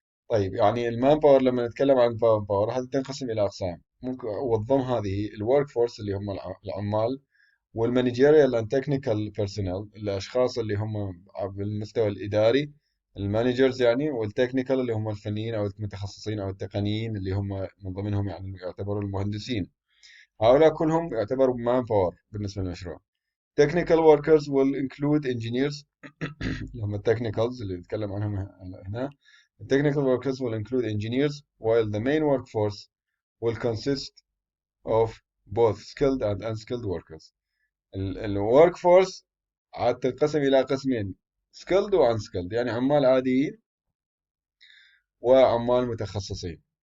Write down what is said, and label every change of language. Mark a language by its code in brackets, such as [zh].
[ar] طيب يعني المان باور، لما نتكلم عن المان باور هذه تنقسم إلى أقسام. ممكن وضم هذه الورك فورس اللي هم العمال، والمانجيريال اند تكنيكال بيرسونال الاشخاص اللي هم بالمستوى الاداري، المانجرز يعني، والتكنيكال اللي هم الفنيين او المتخصصين او التقنيين اللي هم من ضمنهم يعني يعتبروا المهندسين. هؤلاء كلهم يعتبروا مان باور بالنسبه للمشروع. [en] technical workers will include engineers [ar] اللي هم التكنيكالز اللي نتكلم عنهم هنا. [en] The technical workers will include engineers while the main workforce will consist of both skilled and unskilled workers. [ar] الورك فورس عاد تنقسم إلى قسمين: سكيلد وان سكيلد، يعني عمال عاديين وعمال متخصصين.